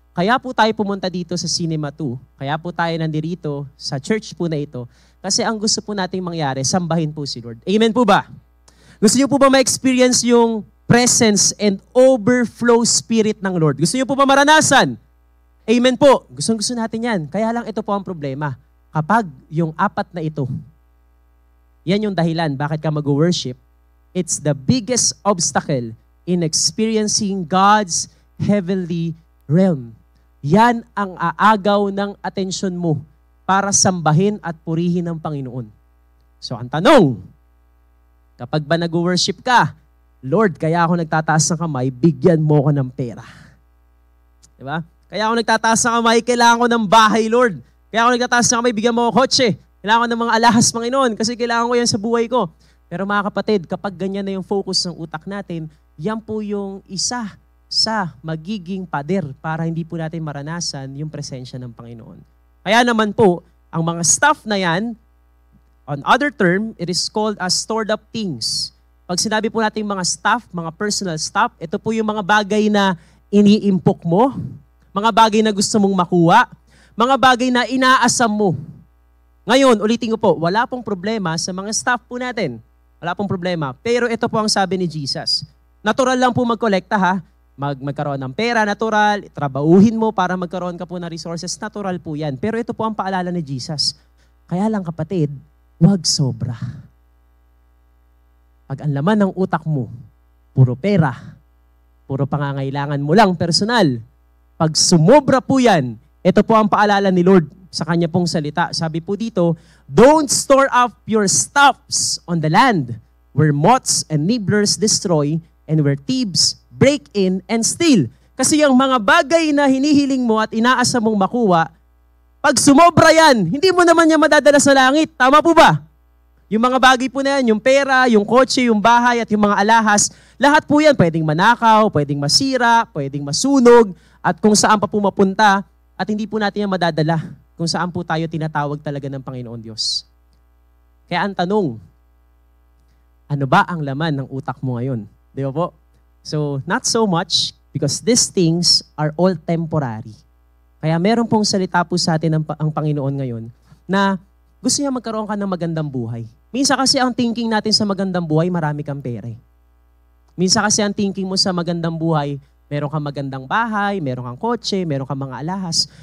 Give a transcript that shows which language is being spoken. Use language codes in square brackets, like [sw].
[tl] kaya po tayo pumunta dito sa Cinema 2, kaya po tayo nandirito sa church po na ito, kasi ang gusto po nating mangyari, sambahin po si Lord. Amen po ba? Gusto niyo po ba ma-experience yung [en] presence and overflow spirit [tl] ng Lord? Gusto niyo po ba maranasan? Amen po. Gusto natin yan. Kaya lang ito po ang problema. Kapag yung apat na ito, yan yung dahilan bakit ka mag-worship, [en] it's the biggest obstacle in experiencing God's heavenly realm. [tl] Yan ang aagaw ng atensyon mo para sambahin at purihin ng Panginoon. So ang tanong, kapag ba nag-worship ka, Lord, kaya ako nagtataas ng kamay, bigyan mo ko ng pera. Diba? Kaya ako nagtataas ng kamay, kailangan ko ng bahay, Lord. Kaya ako nagtataas ng kamay, bigyan mo ko kotse. Kailangan ko ng mga alahas, Panginoon, kasi kailangan ko yan sa buhay ko. Pero mga kapatid, kapag ganyan na yung focus ng utak natin, yan po yung isa sa magiging pader para hindi po natin maranasan yung presensya ng Panginoon. Kaya naman po, ang mga [en] stuff na yan, on other term, it is called as stored up things. [tl] Pag sinabi po natin mga stuff, mga personal stuff, ito po yung mga bagay na iniimpok mo, mga bagay na gusto mong makuha, mga bagay na inaasam mo. Ngayon, ulitin ko po, wala pong problema sa mga stuff po natin. Wala pong problema. Pero ito po ang sabi ni Jesus. Natural lang po magkolekta ha. Magkaroon ng pera, natural. Trabahuhin mo para magkaroon ka po ng resources. Natural po yan. Pero ito po ang paalala ni Jesus. Kaya lang kapatid, huwag sobra. Pag ang laman ng utak mo, puro pera, puro pangangailangan mo lang personal, pag sumobra po yan, ito po ang paalala ni Lord sa kanya pong salita. Sabi po dito, [en] don't store up your stuffs on the land where moths and nibblers destroy and where thieves break in and steal. [tl] Kasi yung mga bagay na hinihiling mo at inaasa mong makuha, pag sumobra yan, hindi mo naman yan madadala sa langit. Tama po ba? Yung mga bagay po na yan, yung pera, yung kotse, yung bahay, at yung mga alahas, lahat po yan pwedeng manakaw, pwedeng masira, pwedeng masunog, at kung saan pa po mapunta, at hindi po natin yan madadala kung saan po tayo tinatawag talaga ng Panginoon Diyos. Kaya ang tanong, ano ba ang laman ng utak mo ngayon? Di ba po? [en] So, not so much, because these things are all temporary. [tl] Kaya meron pong salita po sa atin ang Panginoon ngayon, na gusto niya magkaroon ka ng magandang buhay. Minsan kasi ang thinking natin sa magandang buhay, marami kang pera. Minsan kasi ang thinking mo sa magandang buhay, meron kang magandang bahay, meron kang kotse, meron kang mga alahas.